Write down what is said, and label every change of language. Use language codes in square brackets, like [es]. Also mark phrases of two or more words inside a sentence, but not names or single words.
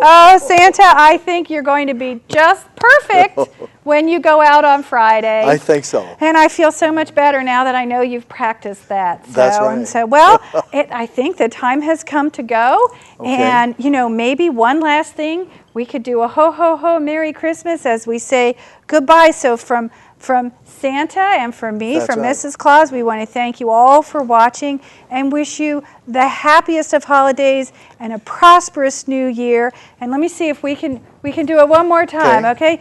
[en] Oh, Santa, I think you're going to be just perfect when you go out on Friday. I think so. And I feel so much better now that I know you've practiced that. That's right. And so, well, I think the time has come to go. Okay. And, maybe one last thing, we could do a ho, ho, ho, Merry Christmas as we say goodbye. So from Santa and from me, from Mrs. Claus, we want to thank you all for watching and wish you the happiest of holidays and a prosperous new year. And let me see if we can do it one more time, okay?